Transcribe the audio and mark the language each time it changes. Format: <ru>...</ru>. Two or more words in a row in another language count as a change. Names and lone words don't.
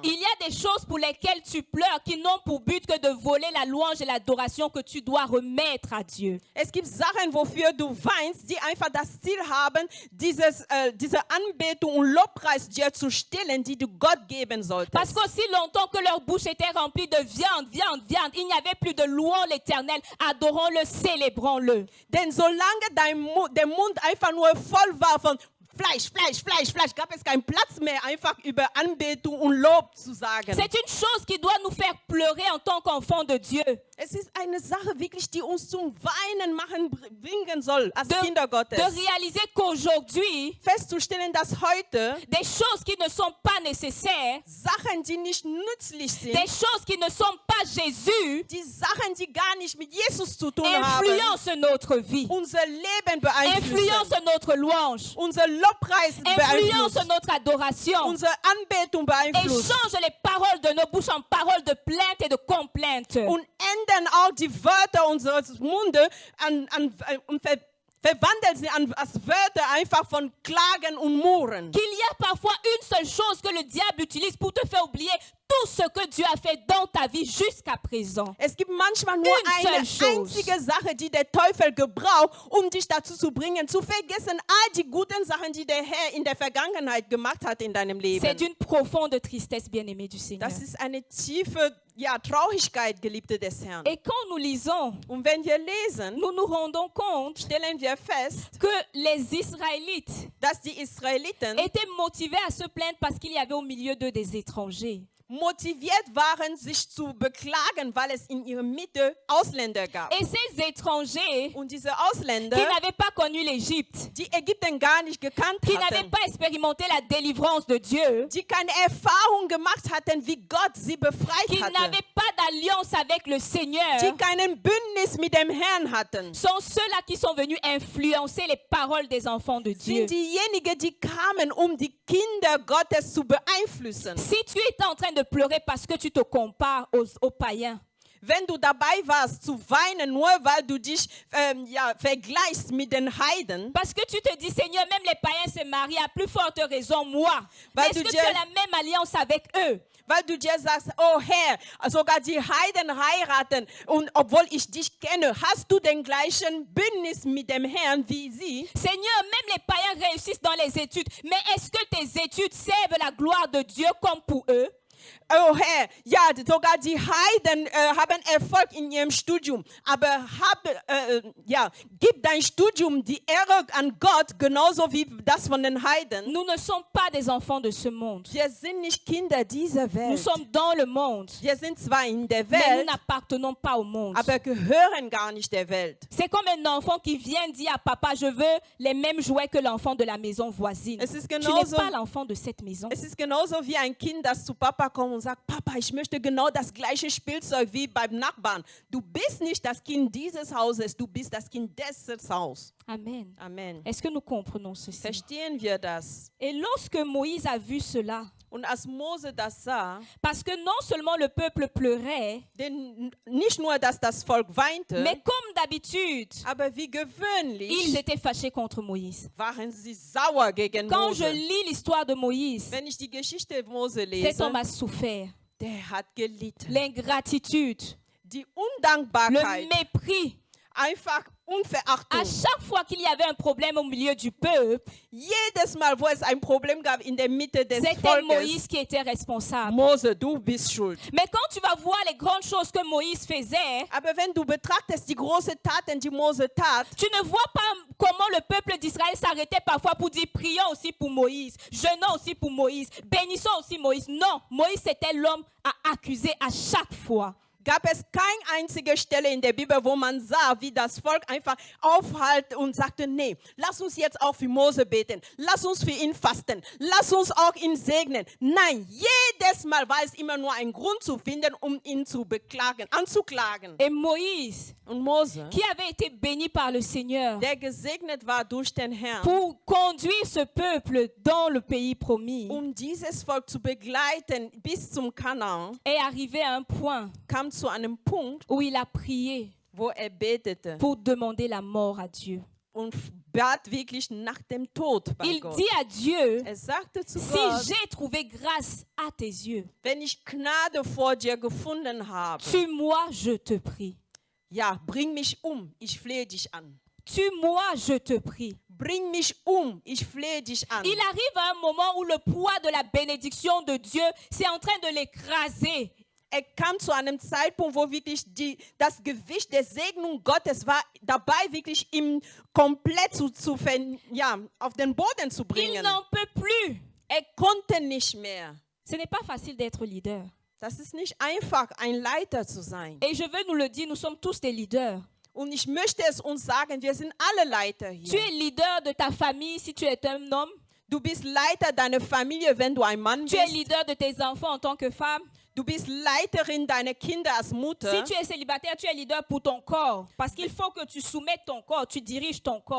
<fr>Il y a des choses pour lesquelles tu pleures qui n'ont pour but que de voler la louange et l'adoration que tu dois remettre à Dieu.</fr> <de>Es gibt Sachen, wofür du weinst, die einfach das Ziel haben, diese Anbetung und Lobpreis dir zu stellen, die du Gott geben solltest.</de> <fr>Parce qu'aussi longtemps que leur bouche était remplie de viande, viande, viande, il n'y avait plus de louant l'Éternel, adorons-le, célébrons-le.</fr> <de>Denn solange der Mund einfach nur voll war von Fleisch, Fleisch, Fleisch, Fleisch, gab es keinen Platz mehr, einfach über Anbetung und Lob zu sagen.</de> <fr>C'est une chose qui doit nous faire pleurer en tant qu'enfants de Dieu.</fr> <de>Es ist eine Sache wirklich, die uns zum Weinen bringen soll, als Kinder</de> <fr>De</fr> <de>Gottes.</de> <fr>réaliser qu'aujourd'hui,</fr> <de>Festzustellen, dass heute</de> <fr>des choses qui ne sont pas nécessaires,</fr> <de>Sachen, die nicht nützlich sind,</de> <fr>des choses qui ne sont pas Jésus,</fr> <de>die Sachen, die gar nicht mit Jesus zu tun haben,</de> <fr>influencent notre vie,</fr> <de>unser Leben beeinflussen,</de> <fr>influencent notre louange,</fr> <de>unser Lobpreis</de> <fr>influencent</fr> <de>beeinflussen,</de> <fr>notre adoration</fr> <de>unsere Anbetung</de> <fr>et</fr> <de>beeinflussen</de> <fr>changent les paroles de nos bouches en paroles de plainte et de complainte.</fr> <de>und ändern auch die Wörter unseres Mundes und verwandeln sie als Wörter einfach von Klagen und Murren.</de> <fr>Qu'il y a parfois une seule chose que le diable utilise pour te faire oublier tout ce que Dieu a fait dans ta vie jusqu'à présent.</fr> <de>Es gibt manchmal nur</de> <fr>Une</fr> <de>eine</de> <fr>seule chose.</fr> <de>einzige Sache, die der Teufel gebraucht, um dich dazu zu bringen, zu vergessen all die guten Sachen, die der Herr in der Vergangenheit gemacht hat in deinem Leben.</de> <fr>C'est d'une profonde tristesse, bien-aimé du Seigneur.</fr> <de>Das ist eine tiefe Traurigkeit, Geliebte des Herrn.</de> <fr>Et quand nous lisons,</fr> <de>Und wenn wir lesen,</de> <fr>nous nous rendons compte</fr> <de>stellen wir fest,</de> <fr>que les Israélites</fr> <de>dass die Israeliten</de> <fr>étaient motivés à se plaindre parce qu'il y avait au milieu d'eux des étrangers.</fr> <de>motiviert waren, sich zu beklagen, weil es in ihrer Mitte Ausländer gab.</de> <fr>Et ces étrangers</fr> <de>Und diese</de> <fr>qui</fr> <de>Ausländer,</de> <fr>n'avaient pas connu l'Égypte,</fr> <de>die Ägypten gar nicht gekannt</de> <fr>qui n'avaient</fr> <de>hatten,</de> <fr>pas expérimenté la délivrance de Dieu,</fr> <de>die keine Erfahrung gemacht hatten, wie Gott sie befreit</de> <fr>qui</fr> <de>hatte,</de> <fr>n'avaient pas d'alliance avec le Seigneur,</fr> <de>die keinen Bündnis mit dem Herrn hatten,</de> <fr>sont ceux-là qui sont venus influencer les paroles des enfants de Dieu.</fr> <de>sind diejenigen, die kamen, um die Kinder Gottes zu beeinflussen.</de> <fr>Si tu étais en train de pleurer parce que tu te compares aux païens,</fr> <de>Wenn du dabei warst zu weinen, nur weil du dich vergleichst mit den Heiden,</de> <fr>parce que tu te dis, Seigneur, même les païens se marient, à plus forte raison, moi.</fr> <de>Weil</de> <fr>Est-ce</fr> <de>du</de> <fr>que tu</fr> <de>dir-</de> <fr>as la même alliance avec eux?</fr> <de>weil du dir sagst, oh Herr, sogar die Heiden heiraten und obwohl ich dich kenne, hast du den gleichen Bündnis mit dem Herrn wie sie?</de> <fr>Seigneur, même les païens réussissent dans les études, mais est-ce que tes études servent la gloire de Dieu comme pour eux?</fr> <de>Oh Herr, ja, sogar die Heiden haben Erfolg in ihrem Studium, aber gib dein Studium die Ehre an Gott, genauso wie das von den Heiden.</de> <fr>Nous ne sommes pas des enfants de ce monde.</fr> <de>Wir sind nicht Kinder dieser</de> <fr>Nous</fr> <de>Welt.</de> <fr>sommes dans le monde,</fr> <de>Wir sind zwar in der</de> <fr>mais nous</fr> <de>Welt,</de> <fr>n'appartenons pas au monde.</fr> <de>aber gehören gar nicht der Welt.</de> <fr>C'est comme un enfant qui vient dire à papa, je veux les mêmes jouets que l'enfant de la maison voisine.</fr> <de>Es ist</de> <fr>Tu n'es</fr> <de>genauso,</de> <fr>pas l'enfant de cette maison.</fr> <de>es ist genauso wie ein Kind, das zu Papa kommt und sagt, Papa, ich möchte genau das gleiche Spielzeug wie beim Nachbarn. Du bist nicht das Kind dieses Hauses, du bist das Kind dieses Haus.</de> <fr>Amen.</fr> <de>Amen.</de> <fr>Est-ce que nous comprenons ceci?</fr> <de>Verstehen wir das?</de> <fr>Et lorsque Moïse a vu cela,</fr> <de>Und als Mose das sah,</de> <fr>parce que non seulement le peuple pleurait,</fr> <de>denn nicht nur, dass das Volk weinte,</de> <fr>mais comme d'habitude,</fr> <de>aber wie</de> <fr>ils</fr> <de>gewöhnlich</de> <fr>étaient fâchés contre Moïse.</fr> <de>waren sie sauer gegen</de> <fr>Quand je</fr> <de>Mose.</de> <fr>lis l'histoire de Moïse,</fr> <de>Wenn ich die Geschichte Mose</de> <fr>cet</fr> <de>lese,</de> <fr>homme a souffert.</fr> <de>der hat gelitten.</de> <fr>L'ingratitude,</fr> <de>Die</de> <fr>le</fr> <de>Undankbarkeit,</de> <fr>mépris.</fr> <de>einfach</de> <fr>À</fr> <de>Unverachtung.</de> <fr>chaque fois qu'il y avait un problème au milieu du peuple,</fr> <de>Jedes Mal, wo es ein Problem gab in der Mitte des</de> <fr>c'était</fr> <de>Volkes,</de> <fr>Moïse qui était responsable.</fr> <de>Mose, du bist schuld.</de> <fr>Mais quand tu vas voir les grandes choses que Moïse faisait,</fr> <de>Aber wenn du betrachtest die großen Taten, die Mose tat,</de> <fr>tu ne vois pas comment le peuple d'Israël s'arrêtait parfois pour dire prions aussi pour Moïse, jeûnons aussi pour Moïse, bénissons aussi Moïse. Non, Moïse c'était l'homme à accuser à chaque fois.</fr> <de>gab es keine einzige Stelle in der Bibel, wo man sah, wie das Volk einfach aufhält und sagte, nee, lass uns jetzt auch für Mose beten, lass uns für ihn fasten, lass uns auch ihn segnen. Nein, jedes Mal war es immer nur ein Grund zu finden, um ihn zu beklagen, anzuklagen.</de> <fr>Et Moïse,</fr> <de>Und Mose,</de> <fr>qui avait été béni par le Seigneur</fr> <de>der gesegnet war durch den Herrn,</de> <fr>pour conduire ce peuple dans le pays promis,</fr> <de>um dieses Volk zu begleiten bis zum Kanaan,</de> <fr>est arrivé à un point</fr> <de>kam zu einem Punkt,</de> <fr>où il a prié</fr> <de>wo betete</de> <fr>pour demander la mort à Dieu.</fr> <de>und bat wirklich nach dem Tod bei</de> <fr>Il</fr> <de>Gott.</de> <fr>dit à Dieu,</fr> <de>Sagte zu</de> <fr>si</fr> <de>Gott,</de> <fr>j'ai trouvé grâce à tes yeux,</fr> <de>wenn ich Gnade vor dir gefunden habe,</de> <fr>tue-moi, je te prie.</fr> <de>ja, bring mich ich flehe dich an.</de> <fr>Tue-moi, je te prie.</fr> <de>Bring mich ich flehe dich an.</de> <fr>Il arrive à un moment où le poids de la bénédiction de Dieu, c'est en train de l'écraser.</fr> <de>Kam zu einem Zeitpunkt, wo wirklich das Gewicht der Segnung Gottes war dabei, wirklich ihm komplett auf den Boden zu</de> <fr>Il</fr> <de>bringen.</de> <fr>n'en peut plus.</fr> <de>Konnte nicht mehr.</de> <fr>Ce n'est pas facile d'être leader.</fr> <de>Das ist nicht einfach, ein Leiter zu sein.</de> <fr>Et je veux nous le dire, nous sommes tous des leaders.</fr> <de>Und ich möchte es uns sagen, wir sind alle Leiter</de> <fr>Tu</fr> <de>hier.</de> <fr>es leader de ta famille si tu es un homme.</fr> <de>Du bist Leiter deiner Familie, wenn du ein Mann</de> <fr>Tu es</fr> <de>bist.</de> <fr>leader de tes enfants en tant que femme.</fr> <de>Du bist Leiterin deiner Kinder als Mutter.</de> <fr>Si tu es célibataire, tu es leader pour ton corps. Parce qu'il faut que tu soumettes ton corps, tu diriges ton corps.</fr>